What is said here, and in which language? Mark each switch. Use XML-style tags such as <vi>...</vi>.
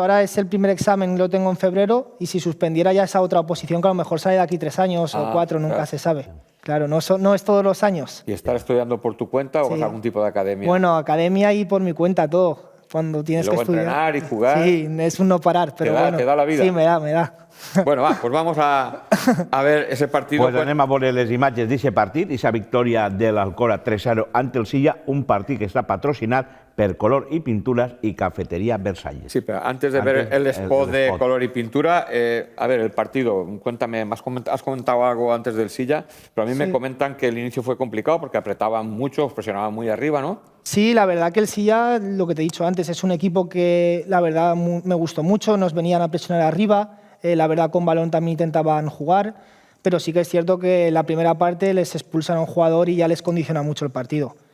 <es>Ahora es el primer examen, lo tengo en febrero y si suspendiera ya esa otra oposición que a lo mejor sale de aquí 3 años o 4, nunca se sabe. Claro, no es todos los años. ¿Y estar estudiando por tu cuenta o vas a algún tipo de academia? Bueno, academia y por mi cuenta todo. Cuando tienes luego que estudiar. Entrenar y jugar. Sí, es un no parar, pero bueno. ¿Te da la vida? Sí, me da. Bueno, pues vamos a ver ese partido.</es> <ca>Pues anem a veure les imatges d'aquest partit, aquesta victòria de l'Alcora 3-0</ca> <es>ante el Silla,</es> <ca>un partit que està patrocinat per Color y Pinturas y Cafetería Versalles.</ca> <es>Sí, pero antes de ver el spot de Color y Pintura, a ver, el partido, cuéntame, has comentado algo antes del Silla, pero a mí me comentan que el inicio fue complicado porque apretaban mucho, presionaban muy arriba, ¿no? Sí, la verdad que el Silla, lo que te he dicho antes, es un equipo que la verdad me gustó mucho, nos venían a presionar arriba, la verdad con balón también intentaban jugar, pero sí que es cierto que en la primera parte les expulsan a un jugador y ya les condiciona mucho el partido.</es>